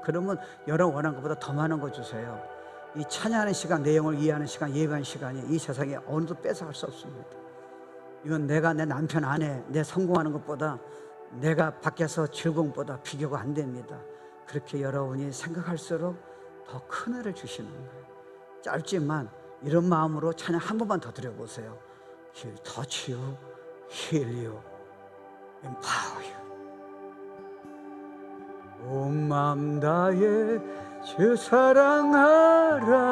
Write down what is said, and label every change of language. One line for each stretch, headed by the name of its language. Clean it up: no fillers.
Korean: 그러면 여러분 원하는 것보다 더 많은 거 주세요. 이 찬양하는 시간, 내용을 이해하는 시간, 예배하는 시간이 이 세상에 어느 누구도 뺏어갈 수 없습니다. 이건 내가 내 남편 아내 내 성공하는 것보다 내가 밖에서 즐거움보다 비교가 안 됩니다. 그렇게 여러분이 생각할수록 더 큰 은혜를 주시는 거예요. 짧지만 이런 마음으로 찬양 한 번만 더 드려보세요.
English: He'll touch you, heal you, empower you.
Korean: 온 마음 다해 주 사랑하라.